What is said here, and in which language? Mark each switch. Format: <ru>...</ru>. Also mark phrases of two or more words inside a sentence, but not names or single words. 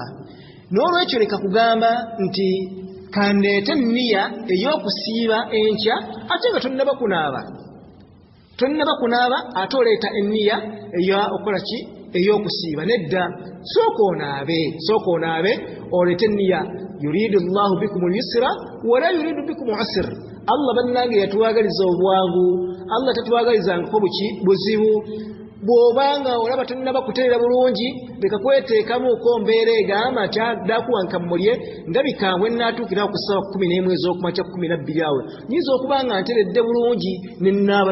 <lg>N'olwekyo leka kugamba nti kandeete nniya ey'okusiiba enkya ate nga tonnaba kunaaba ate oleeta enniya okukola ki ey'okusiiba. Nedda, sooka onaabe oleete enniya</lg> <ar>يريد الله بكم اليسر ولا يريد بكم العسر.</ar> <lg>Allah bannange yatuwagaliza obwangu, Allah tatwagalizangako buzibu. Bw'obanga olaba tonnaba kuteera bulungi leka kweteekamuuko mbeera egamba nti ddakuwankammulye ndabikambwe nnaatuukirawo ku ssaawa 11 ez'okumakya 12 awe nyinza okuba nga nteredde bulungi nennaaba.</lg>